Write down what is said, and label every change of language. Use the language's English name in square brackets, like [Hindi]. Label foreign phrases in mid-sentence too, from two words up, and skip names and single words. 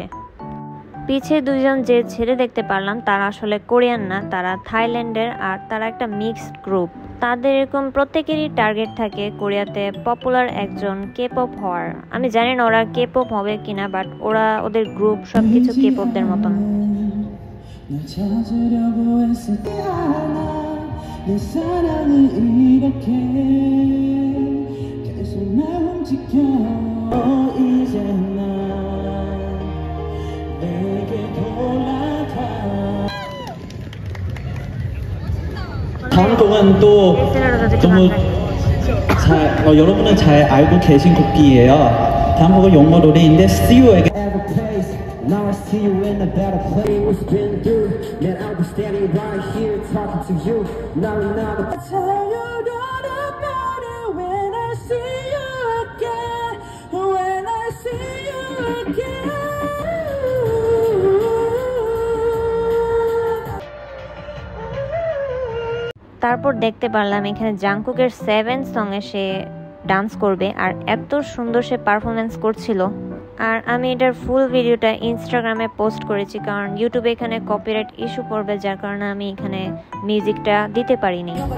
[Bangla] পিছে দুজন যে ছেলে দেখতে পারলাম তারা আসলে কোরিয়ান না, তারা থাইল্যান্ডের, আর তারা একটা মিক্সড গ্রুপ। তাদের এরকম প্রত্যেকেরই টার্গেট থাকে কোরিয়াতে পপুলার একজন কেপপ হওয়ার। আমি জানি না ওরা কেপপ হবে কিনা, বাট ওরা ওদের গ্রুপ সবকিছু কেপপদের মতন। [Korean] 내 사랑을 이렇게 계속 날 훔치켜 이제 난 내게 돌아가. 다음 곡은 또 너무 여러분은 잘 알고 계신 곡이에요. 다음 곡은 영어 노래인데 See You Again. [English] Now I see you in a better place. What's been through? Man, I was standing right here talking to you. Now I tell you that I'm better when I see you again. When I see you again. [Bangla] তারপর দেখতে পারলাম এখানে জাংকুকের 7 সঙ্গে সে ডান্স করবে, আর এত সুন্দর সে পারফরমেন্স করছিল। আর আমি এটার [English] full video [Bangla] ইনস্টাগ্রামে পোস্ট করেছি, কারণ ইউটিউবে এখানে [English] copyright issue [Bangla] পড়বে, যার কারণে আমি এখানে মিউজিকটা দিতে পারিনি।